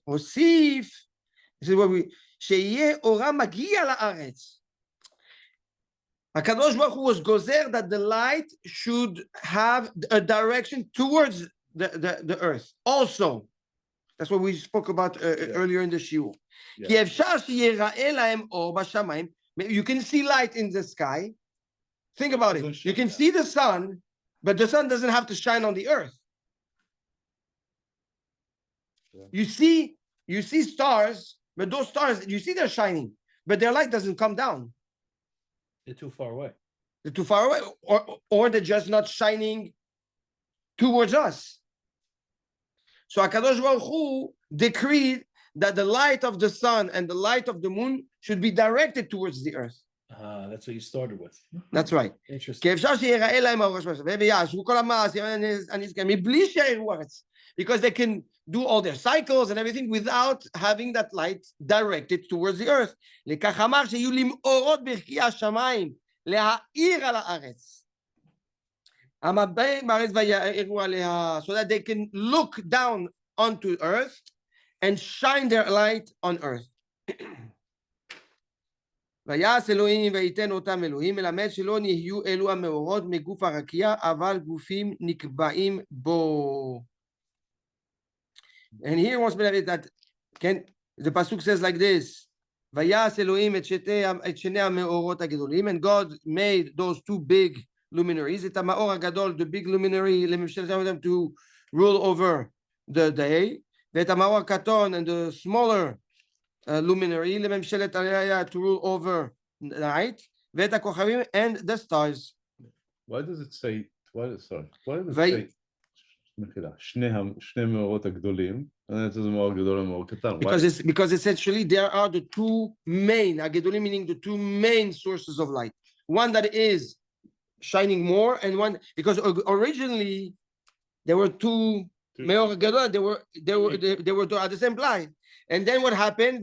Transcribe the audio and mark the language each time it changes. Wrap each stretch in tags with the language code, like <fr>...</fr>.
<he>הוסיף,</he> <en>this is what we,</en> <he>שיהיה אורה מגיע לארץ.</he> <en>הקדוש ברוך הוא was גוזר that the light should have a direction towards the earth also. That's what we spoke about earlier in the shiur. Yeah.</en> <he>כי אפשר שיראה להם אור בשמיים.</he> <en>You can see light in the sky. Think about it. You can see the sun, but the sun doesn't have to shine on the earth. Yeah. You see stars, but those stars, you see they're shining, but their light doesn't come down. They're too far away. They're too far away, or they're just not shining towards us. So HaKadosh Baruch Hu decreed that the light of the sun and the light of the moon should be directed towards the earth. That's what you started with. That's right. Interesting.</en> <he>כי אפשר שיראה להם האור בשמיים, ויעשו כל המעשים הנזכרים, מבלי שיראו ארץ.</he> <en>Because they can do all their cycles and everything without having that light directed towards the earth.</en> <he>לכך אמר שיהיו להם אורות ברכי השמיים, להאיר על הארץ. המבט בארץ ויאירו עליה,</he> <en>so that they can look down onto earth and shine their light on earth.</en> <he>ויעש אלוהים וייתן אותם אלוהים, מלמד שלא נהיו אלו המאורות מגוף הרקיע, אבל גופים נקבעים בו.</he> <en>And here wants to be that, the pasuk says like this,</en> <he>ויעש אלוהים את שני המאורות הגדולים,</he> <en>and God made those 2 big luminaries,</en> <he>את המאור הגדול,</he> <en>the big luminary, לממשלת them to rule over the day,</en> <he>ואת המאור הקטון,</he> <en>and the smaller luminary,</en> <he>לממשלת הלילה,</he> <en>to rule over the night,</en> <he>ואת הכוכבים</he> <en>and the stars. Why does it say? Why does it Vai- say</en> <he>מחילה, שני מאורות הגדולים, זה מאור גדול ומאור קטן.</he> <en>Because essentially there are the two main, הגדולים meaning the two main sources of light. One that is shining more, and one because originally there were two מאור גדול, they were at the same line. And then what happened?</en>